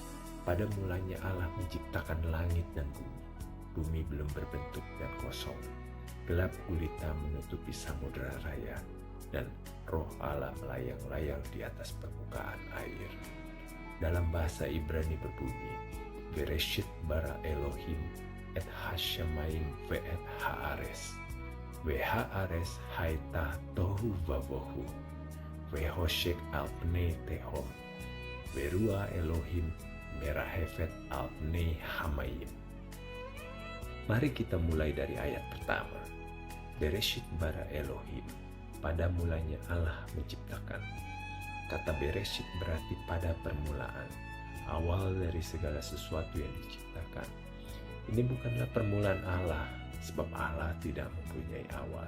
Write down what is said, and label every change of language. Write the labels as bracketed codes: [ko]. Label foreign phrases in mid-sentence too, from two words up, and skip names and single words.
[id] Pada mulanya Allah menciptakan langit dan bumi. Bumi belum berbentuk dan kosong. Gelap gulita menutupi samudera raya, dan roh Allah melayang-layang di atas permukaan air. Dalam bahasa Ibrani berbunyi, [he] בראשית ברא אלוהים את השמים ואת הארץ. והארץ הייתה תוהו ובוהו. וחושך על פני תהום. ורוח אלוהים מרחפת על פני המים. [id] Mari kita mulai dari ayat pertama. [he] בראשית ברא אלוהים. [id] Pada mulanya Allah menciptakan. Kata Bereshit berarti pada permulaan, awal dari segala sesuatu yang diciptakan. Ini bukanlah permulaan Allah, sebab Allah tidak mempunyai awal.